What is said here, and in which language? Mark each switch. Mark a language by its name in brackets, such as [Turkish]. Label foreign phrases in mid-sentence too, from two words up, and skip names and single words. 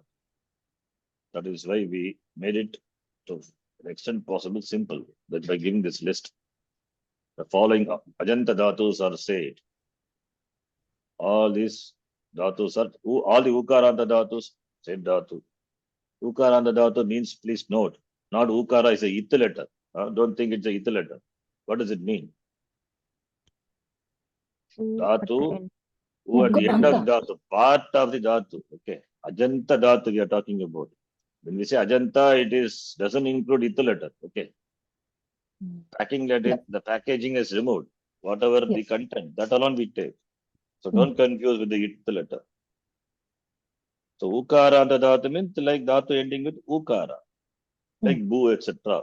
[English] That is why we made it to the extent possible simple, that by giving this list. The following [Sanskrit] ajanta dhatus [English] are said. All these dhatus are, all the [Sanskrit] ukaranta dhatus, [English] said dhatu. [Sanskrit] Ukaranta dhatu [English] means, please note, not ukara is a ith letter. Don't think it's a ith letter. What does it mean? Dhatu, who at the end of the dhatu, part of the dhatu. Okay. [Sanskrit] Ajanta dhatu [English] we are talking about. When we say ajanta, it is doesn't include ith letter. Okay. Packing letter, the packaging is removed. Whatever the content, that alone we take. So don't confuse with the ith letter. So ukara and the dhatu means like dhatu ending with ukara, like boo, etc.